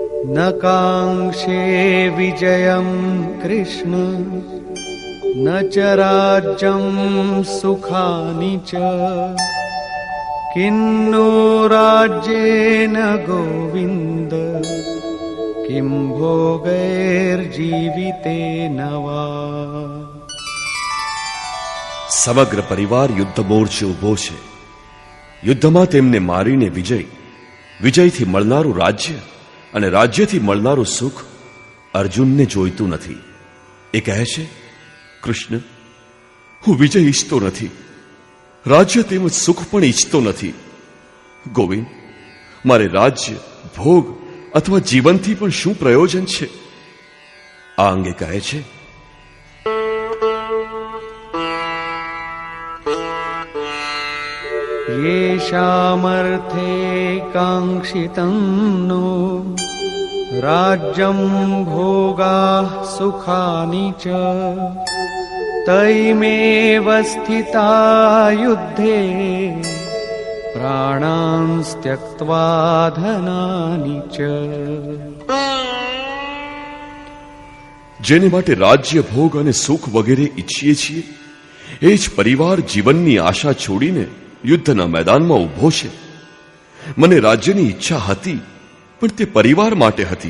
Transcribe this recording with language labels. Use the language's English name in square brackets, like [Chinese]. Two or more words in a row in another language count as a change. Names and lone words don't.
[Sanskrit] न काङ्क्षे विजयं कृष्ण न च राज्यं सुखानि च किन्नो राज्येन गोविन्द किं भोगैर्जीवितेन वा। [Gujarati] સમગ્ર પરિવાર યુદ્ધ મોરચે ઉભો છે. યુદ્ધમાં તેમને મારીને વિજયથી મળનારું રાજ્ય અને રાજ્યથી મળનારું સુખ અર્જુનને જોઈતું નથી. એ કહે છે, કૃષ્ણ, હું વિજય ઈચ્છતો નથી, રાજ્ય તેમજ સુખ પણ ઈચ્છતો નથી. ગોવિંદ, મારે રાજ્ય, ભોગ અથવા જીવનથી પણ શું પ્રયોજન છે? આ અંગે કહે છે, [Sanskrit] येषामर्थे काङ्क्षितं नो राज्यं भोगाः सुखानि च तैमेव स्थिता युद्धे प्राणांस् त्यक्त्वा धनानि च। [Gujarati] જેને માટે રાજ્ય, ભોગ અને સુખ વગેરે ઈચ્છીએ છીએ એ જ પરિવાર જીવનની આશા છોડીને યુદ્ધના મેદાનમાં ઊભો છે. મને રાજ્યની ઈચ્છા હતી, પણ તે પરિવાર માટે હતી.